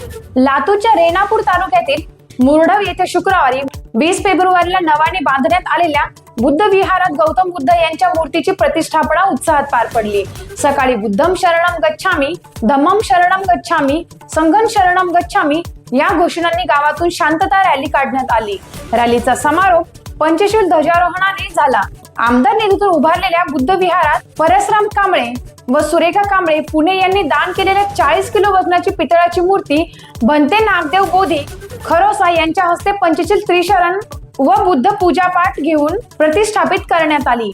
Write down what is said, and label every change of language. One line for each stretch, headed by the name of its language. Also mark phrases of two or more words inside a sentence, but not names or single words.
Marathi: लातूरच्या रेणापूर तालुक्यातील मुरडव येथे शुक्रवारी 20 फेब्रुवारीला नव्याने बांधण्यात आलेल्या बुद्ध विहारात गौतम बुद्ध यांच्या मूर्तीची प्रतिष्ठापना उत्साहात पार पडली। सकाळी
Pali: बुद्धम शरणम गच्छामी, धम्मम शरणम गच्छामी, संघं शरणम गच्छामी
Marathi: या घोषणांनी गावातून शांतता रॅली काढण्यात आली। रॅलीचा समारोप पंचशील ध्वजारोहणाने झाला। आमदार निधीतून उभारलेल्या बुद्ध विहारात परसराम कांबळे व सुरेखा कांबळे पुणे यांनी दान केलेल्या 40 किलो वजनाची पितळाची मूर्ती भंते नागदेव बोधी खरोसा यांच्या हस्ते पंचशील त्रिशरण व बुद्ध पूजापाठ घेऊन प्रतिष्ठापित करण्यात आली।